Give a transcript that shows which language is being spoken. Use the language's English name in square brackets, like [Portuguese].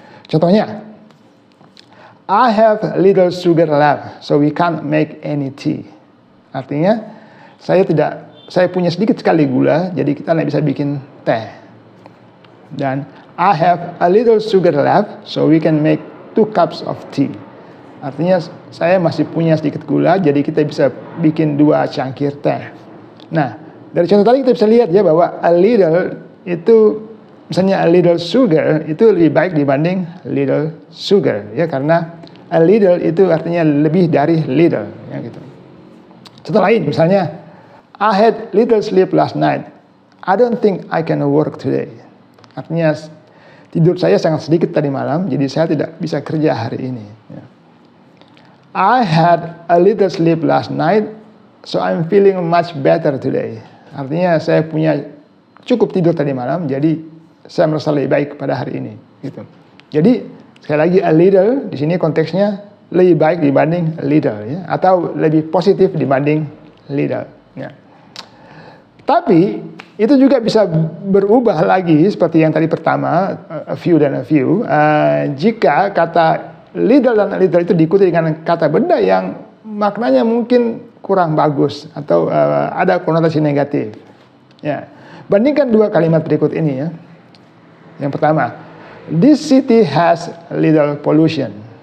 [Indonesian] Contohnya, [English] I have little sugar left, so we can't make any tea. [Indonesian] Artinya, saya punya sedikit sekali gula, jadi kita tidak bisa bikin teh. Dan [English] I have a little sugar left, so we can make 2 cups of tea. [Indonesian] Artinya, saya masih punya sedikit gula, jadi kita bisa bikin 2 cangkir teh. Nah, Dari contoh tadi kita bisa lihat ya bahwa a little itu, misalnya a little sugar itu lebih baik dibanding little sugar ya, karena a little itu artinya lebih dari little ya gitu. Contoh lain misalnya, [English] I had little sleep last night. I don't think I can work today. [Indonesian] Artinya tidur saya sangat sedikit tadi malam, jadi saya tidak bisa kerja hari ini ya. [English] I had a little sleep last night, so I'm feeling much better today. [Indonesian] Artinya saya punya cukup tidur tadi malam, jadi saya merasa lebih baik pada hari ini gitu. Jadi sekali lagi a little di sini konteksnya lebih baik dibanding little ya, atau lebih positif dibanding little ya. Tapi itu juga bisa berubah lagi seperti yang tadi pertama, a few dan a few, jika kata little dan a little itu diikuti dengan kata benda yang maknanya mungkin kurang bagus atau ada konotasi negatif ya. Bandingkan dua kalimat berikut ini ya. Yang pertama, [English] this city has little pollution.